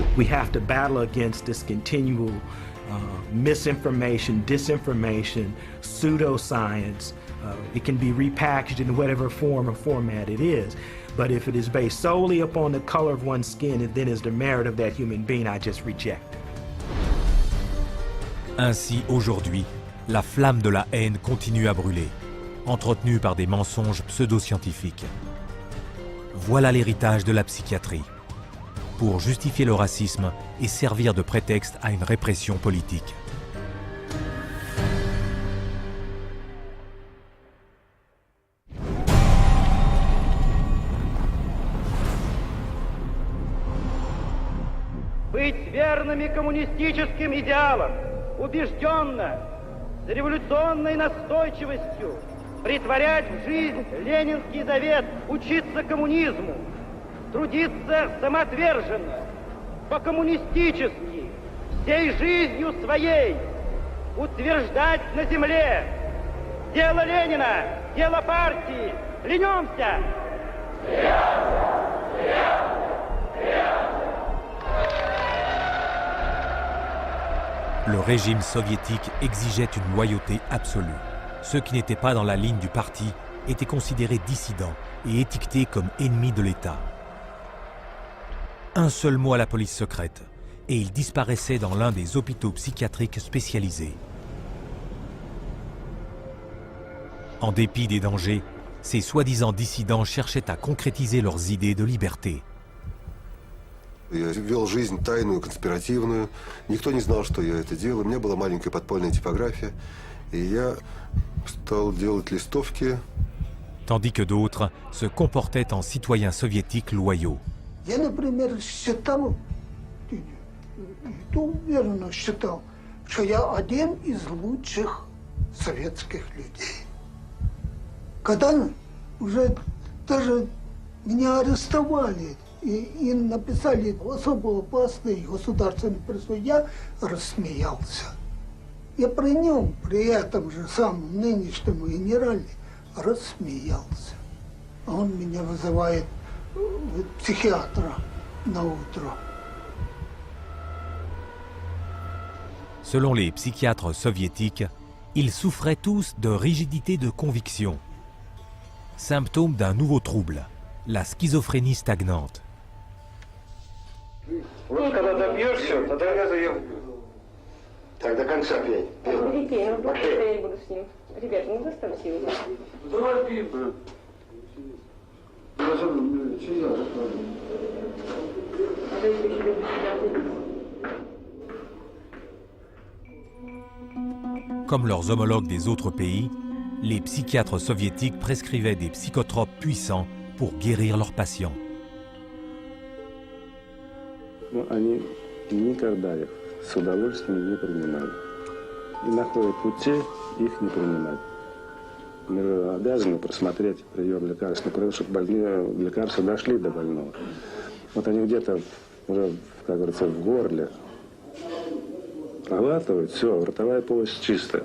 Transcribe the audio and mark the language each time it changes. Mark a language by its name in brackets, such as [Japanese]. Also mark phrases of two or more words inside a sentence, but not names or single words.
[English] We have to battle against this continual misinformation, disinformation, pseudoscience. It can be repackaged in whatever form or format it is. But if it is based solely upon the color of one's skin, it then is the merit of that human being I just reject. [French] Ainsi, aujourd'hui, la flamme de la haine continue à brûler, entretenue par des mensonges pseudo-scientifiques. Voilà l'héritage de la psychiatrie, pour justifier le racisme et servir de prétexte à une répression politique. [Russian] Быть верными коммунистическим идеалам, убежденно, с революционной настойчивостью, претворять в жизнь ленинский завет, учиться коммунизму, трудиться самоотверженно, по-коммунистически, всей жизнью своей, утверждать на земле дело Ленина, дело партии. Клянемся! [French] Le régime soviétique exigeait une loyauté absolue. Ceux qui n'étaient pas dans la ligne du parti étaient considérés dissidents et étiquetés comme ennemis de l'État. Un seul mot à la police secrète, et ils disparaissaient dans l'un des hôpitaux psychiatriques spécialisés. En dépit des dangers, ces soi-disant dissidents cherchaient à concrétiser leurs idées de liberté. [Russian] Я вел жизнь тайную, конспиративную. Никто не знал, что я это делаю. У меня была маленькая подпольная типография. И я стал делать листовки. [French] Tandis que d'autres se comportaient en citoyens soviétiques loyaux. [Russian] Я, например, считал, уверенно считал, что я один из лучших советских людей. Когда уже даже меня арестовали, и написали особо опасный государственный преступ, я рассмеялся. Я при нем, при этом же самом нынешнем генерале, рассмеялся. А он меня вызывает психиатра на утро. [French] Selon les psychiatres soviétiques, ils souffraient tous de rigidité de conviction, symptôme d'un nouveau trouble, la schizophrénie stagnante. [Russian] Вот когда добьешься, тогда я заеду. Так до конца пей. Перепей, ну просто я не буду с ним. Ребята, ну заставьте его. Давай пей, брат. [French] Comme leurs homologues des autres pays, les psychiatres soviétiques prescrivaient des psychotropes puissants pour guérir leurs patients. [Russian] Они никогда их с удовольствием не принимали. И находят пути их не принимать. Мы обязаны просмотреть прием лекарственных продуктов, чтобы больные лекарства дошли до больного. Вот они где-то уже, как говорится, в горле проглатывают, все, ротовая полость чистая.